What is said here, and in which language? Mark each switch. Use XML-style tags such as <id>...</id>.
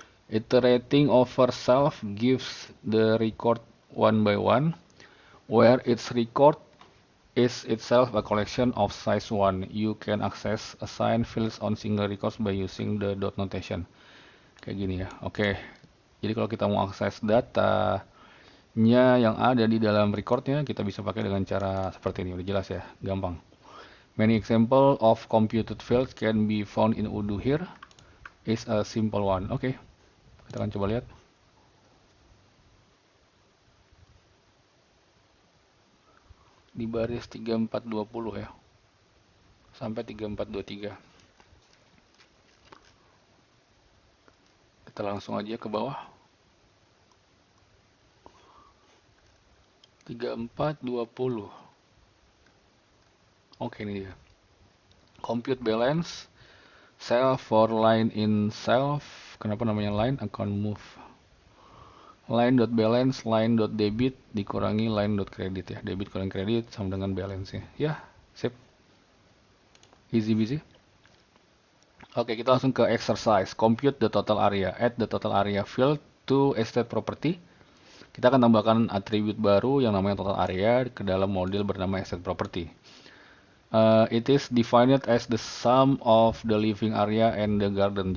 <en>Iterating over self gives the record one by one, where its record is itself a collection of size 1. You can access assign fields on single records by using the dot notation.</en> <id>Kayak gini ya. Oke. Jadi kalau kita mau akses data yang ada di dalam recordnya, kita bisa pakai dengan cara seperti ini. Udah jelas ya, gampang.</id> <en>Many example of computed fields can be found in Odoo here. Is a simple one.</en> <id>Oke, kita akan coba lihat. Di baris 3420 ya, sampai 3423. Kita langsung aja ke bawah. 3420. Oke, ini dia.</id> <en>Compute balance self for line in self.</en> <id>Kenapa namanya line? Account move. Line.balance, line.debit dikurangi line.credit ya. Debit kurang kredit sama dengan balance ya. Ya, sip.</id> <en>Easy busy.</en> <id>Oke, kita langsung ke exercise.</id> <en>Compute the total area. Add the total area field to estate property.</en> <id>Kita akan tambahkan atribut baru yang namanya total area ke dalam model bernama asset property.</id> <en>It is defined as the sum of the living area and the garden.</en>